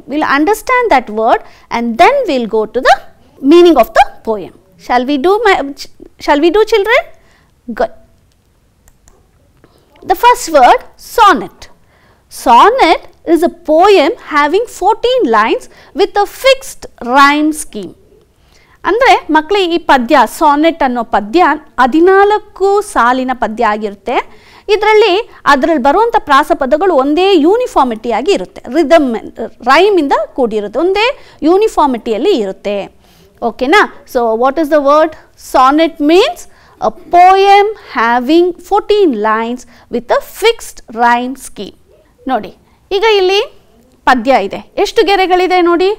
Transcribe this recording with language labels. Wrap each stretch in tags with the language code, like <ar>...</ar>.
<en>We will understand that word and then we will go to the meaning of the poem. Shall we do children? Good. The first word, sonnet. Sonnet is a poem having 14 lines with a fixed rhyme scheme.</en> <kn>ಅಂದರೆ ಮಕ್ಕಳೇ ಈ ಪದ್ಯ sonnet ಅನ್ನೋ ಪದ್ಯ 14 ಸಾಲಿನ ಪದ್ಯ ಆಗಿರುತ್ತೆ. ಅದರಲ್ಲಿ ಬರುವಂಥ ಪ್ರಾಸಪದಗಳು ಒಂದೇ ಯೂನಿಫಾರ್ಮಿಟಿಯಾಗಿ ಇರುತ್ತೆ, ರಿದಮ್ ರೈಮಿಂದ ಕೂಡಿರುತ್ತೆ, ಒಂದೇ ಯೂನಿಫಾರ್ಮಿಟಿಯಲ್ಲಿ ಇರುತ್ತೆ. ಓಕೆನಾ?</kn> <en>So what is the word sonnet means a poem having 14 lines with a fixed rhyme scheme.</en> <kn>ನೋಡಿ, ಈಗ ಇಲ್ಲಿ ಪದ್ಯ ಇದೆ, ಎಷ್ಟು ಗೆರೆಗಳಿದೆ ನೋಡಿ.</kn>